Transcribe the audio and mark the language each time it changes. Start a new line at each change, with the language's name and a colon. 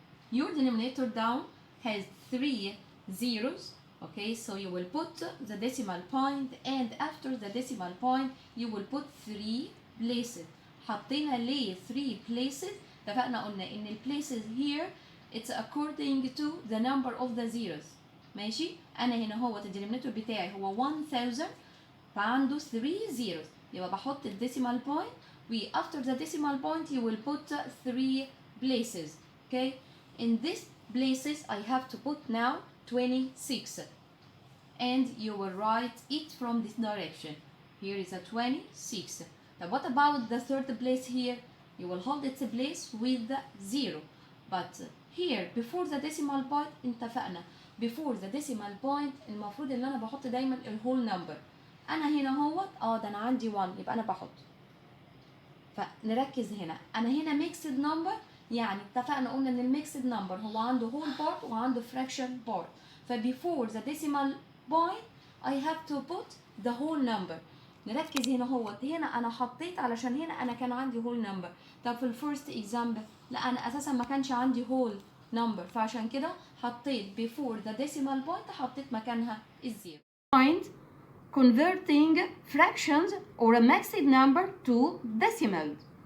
English: Your denominator down has 3 zeros, okay? So you will put the decimal point, and after the decimal point you will put 3 places.
Arabic: حطينا ليه
English: 3 places؟
Arabic: اتفقنا قلنا إن ال
English: places here it's according to the number of the zeros.
Arabic: ماشي؟ أنا هنا هو الدينومينيتور بتاعي هو 1000 فعنده
English: 3 zeros،
Arabic: يبقى بحط الديسيمال بوينت و
English: after the decimal point you will put 3 places. Okay? In these places I have to put now 26, and you will write it from this direction. Here is a 26. Now what about the third place here? You will hold its place with 0. But here before the decimal point
Arabic: اتفقنا
English: before the decimal point
Arabic: المفروض ان انا بحط دايما الهول نمبر. انا هنا اهوت ده انا عندي 1 يبقى انا بحط. فنركز هنا، انا هنا ميكسد نمبر، يعني اتفقنا قلنا ان الميكسد نمبر هو عنده هول بارت وعنده
English: fraction part.
Arabic: فبيفور
English: the decimal point I have to put the whole number.
Arabic: نركز هنا هنا انا حطيت علشان هنا انا كان عندي
English: whole number.
Arabic: طب في الفيرست اكزامبل لا انا اساسا ما كانش عندي
English: whole number،
Arabic: فعشان كده حطيت
English: before the decimal point
Arabic: حطيت مكانها الزيرو.
English: Find converting fractions or a mixed number to decimals.